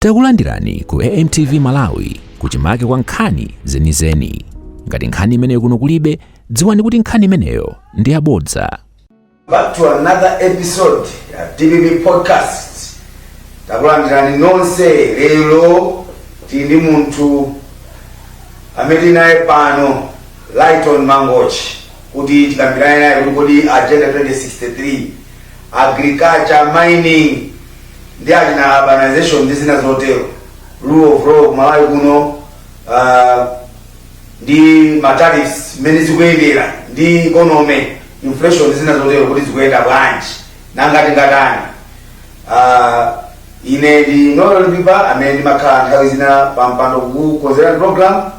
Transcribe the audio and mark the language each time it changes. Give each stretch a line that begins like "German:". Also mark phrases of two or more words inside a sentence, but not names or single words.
Nyanja: Takulandirani ku AMTV Malawi kuchimake kwa nkhani zenizeni. Ngati nkhani imeneyo kuno kulibe, dziwani kuti nkhani imeneyo ndi yabodza.
English: Back to another episode ya TVB podcast.
Nyanja: Takulandirani nonse lero tindi muntu amene naye pano Lyton Mangochi kuti tikambirane naye kuti
English: agenda 2063 agriculture mining
Nyanja: ndi na urbanization ndizina zotero
English: rule of law
Nyanja: Malawi kuno ndi matariffs mene zikuyendera ndi
English: economy inflation
Nyanja: ndizina zotero kuti zikuyenda bwanji nangati ngatani. Ine ndi Noel Lipipa amene ndimakhala nthawi zina pampando kukonzera program.